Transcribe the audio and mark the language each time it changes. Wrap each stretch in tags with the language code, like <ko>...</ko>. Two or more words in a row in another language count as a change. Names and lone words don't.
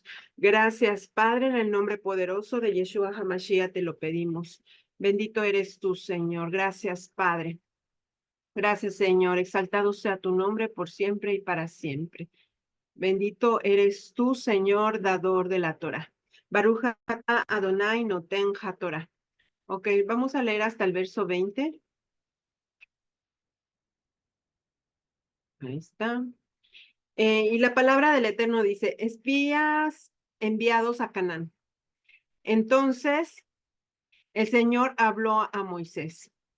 <es>Gracias, Padre, en el nombre poderoso de</es> <he>ישוע המשיח</he> <es>te lo pedimos. Bendito eres tú, Señor. Gracias, Padre. Gracias, Señor. Exaltado sea tu nombre por siempre y para siempre. Bendito eres tú, Señor, dador de la Torah.</es> <he>ברוך אתה ה' נותן התורה.</he> <es>Ok, vamos a leer hasta el verso 20. Ahí está. Y la palabra del Eterno dice, espías enviados a Canaán. Entonces, el Señor habló a Moisés.</es>